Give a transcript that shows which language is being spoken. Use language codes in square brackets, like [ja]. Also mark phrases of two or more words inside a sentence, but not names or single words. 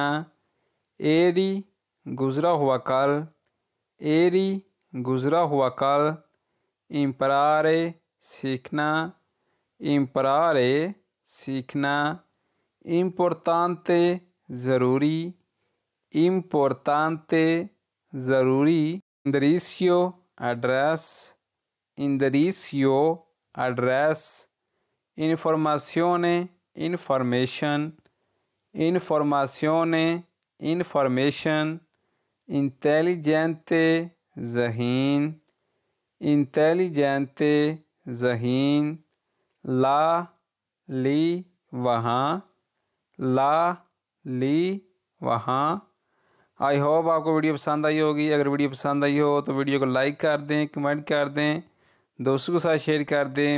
[hi] eri गुज़रा हुआ कल, eri गुज़रा हुआ कल, imparare सीखना, imparare सीखना, importante ज़रूरी, importante ज़रूरी, indirizzo एड्रेस, indirizzo एड्रेस, informazione information, informazione information, intelligente ज़हीन, intelligente ज़हीन, [it] là lì [hi] वहाँ, [it] là lì [hi] वहाँ। [en] I hope [hi] आपको वीडियो पसंद आई होगी। अगर वीडियो पसंद आई हो तो वीडियो को लाइक कर दें, कमेंट कर दें, दोस्तों के साथ शेयर कर दें।